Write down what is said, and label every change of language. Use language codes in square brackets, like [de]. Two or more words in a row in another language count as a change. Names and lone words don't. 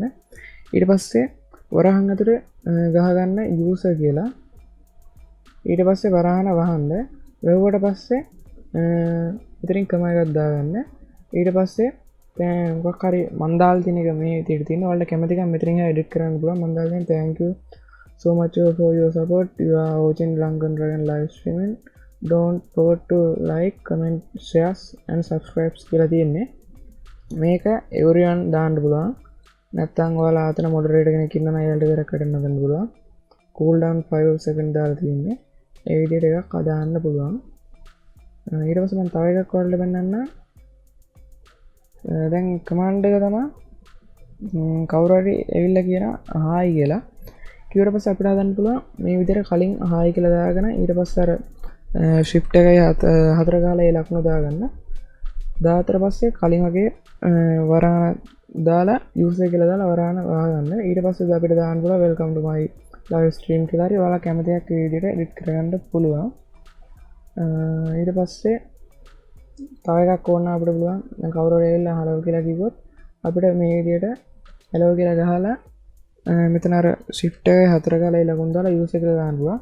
[si] ඊට පස්සේ වරහන් අතර ගහගන්න user කියලා. ඊට පස්සේ වරහන වහන්න. වැහුවට පස්සේ ඉතින් කමයි එකක් දාගන්න. ඊට පස්සේ දැන් මොකක් හරි මන් දාලා තියෙන එක මේ විදිහට තියෙනවා. ඔයාලට කැමති එකක් මෙතනින් edit කරන්න පුළුවන්. මන් දාලා තියෙන [en] thank you so much for your support. You are watching Lankan Dragon live streaming. Don't forget to like, comment, shares and subscribe [si] කියලා තියෙන්නේ. මේක everyone දාන්න පුළුවන්. නැත්නම් ඔයාලා අතන moderator කෙනෙක් ඉන්නවා නම් එයාලට විතරක් කරන්න ගන්න පුළුවන්. [en] cool down [si] 5 second දාලා තියෙන්නේ. ඒ විදිහට එකක් අදාන්න පුළුවන්. ඊට පස්සේ මම තව එකක් ඔයාලට පෙන්නන්නම්. දැන් command එක තමයි කවුරු හරි ඇවිල්ලා කියනවා හායි කියලා. කිව්වට පස්සේ අපිට හදන්න පුළුවන් මේ විදිහට කලින් හායි කියලා දාගෙන ඊට පස්සේ අර shift එකයි හතර ගාලා ඒ ලකුණ දාගන්න. දාතර පස්සේ කලින් වගේ වරාන දාලා user කියලා දාලා වරාන වහගන්න. ඊට පස්සේ අපිට දාන්න පුළුවන් [en] welcome to my live stream [si] කියලා හරි ඔයාලා කැමති එකක් මේ විදිහට edit කරගන්න පුළුවන්. ඊට පස්සේ තව එකක් ඕන අපිට පුළුවන් දැන් කවුරු හරි ඇවිල්ලා hello කියලා කිව්වොත් අපිට මේ විදිහට hello කියලා ගහලා මෙතන අර shift එකේ හතර ගාලා ඒ ලකුණ දාලා user කියලා දාන්න පුළුවන්.